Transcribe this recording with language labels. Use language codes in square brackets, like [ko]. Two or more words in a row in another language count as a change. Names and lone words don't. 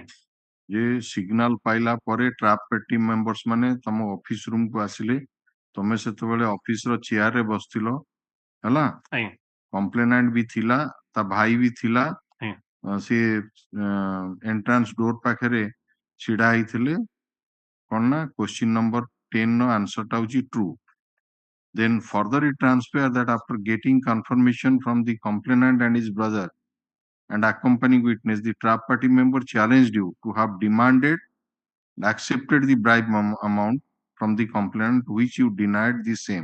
[or] ଯେ ସିଗ୍ନାଲ ପାଇଲା ପରେ [en] trap party members [or] ମାନେ ତମ [en] office room [or] କୁ ଆସିଲେ ତମେ ସେତେବେଳେ ଅଫିସର ଚେୟାର ରେ ବସିଥିଲ ହେଲା ଆଜ୍ଞା କମ୍ପ୍ଲେନାଣ୍ଟ ବି ଥିଲା ତା ଭାଇ ବି ଥିଲା ସେ [en] entrance door [or] ପାଖରେ ଛିଡା ହେଇଥିଲେ କଣ ନା [en] question number 10 [or] ର ଆନ୍ସର ଟା ହଉଛି true. [en] Then further it transpires that after getting confirmation from the complainant and his brother and accompanying witness, the trap party member challenged you to have demanded and accepted the bribe amount from the complainant, which you denied the same.